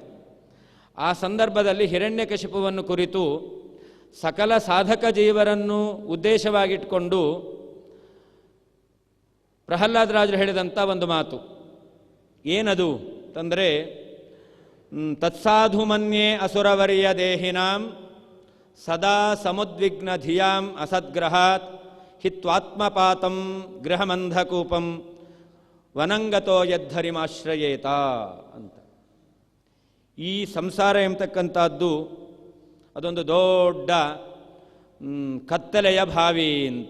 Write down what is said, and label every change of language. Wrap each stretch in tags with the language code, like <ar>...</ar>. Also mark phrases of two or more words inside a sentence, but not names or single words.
<kn>ಆ ಸಂದರ್ಭದಲ್ಲಿ ಹಿರಣ್ಯಕಶಿಪುವನ್ನು ಕುರಿತು ಸಕಲ ಸಾಧಕ ಜೀವರನ್ನು ಉದ್ದೇಶವಾಗಿಟ್ಕೊಂಡು ಪ್ರಹ್ಲಾದರಾಜರು ಹೇಳಿದಂಥ ಒಂದು ಮಾತು ಏನದು ಅಂತಂದರೆ,</kn> <sa>ತತ್ಸಾಧು ಮನ್ಯೇ ಅಸುರವರ್ಯ ದೇಹಿನಾಂ ಸದಾ ಸಮುದ್ವಿಗ್ನ ಧಿಯಾಂ ಅಸದ್ಗ್ರಹಾತ್ ಹಿತ್ವಾತ್ಮಪಾತಂ ಗೃಹಮಂಧಕೂಪಂ ವನಂಗತೋ ಯದ್ಧರಿಮಾಶ್ರಯೇತ</sa> <kn>ಅಂತ. ಈ ಸಂಸಾರ ಎಂಬತಕ್ಕಂಥದ್ದು ಅದೊಂದು ದೊಡ್ಡ ಕತ್ತಲೆಯ ಬಾವಿ ಅಂತ.</kn>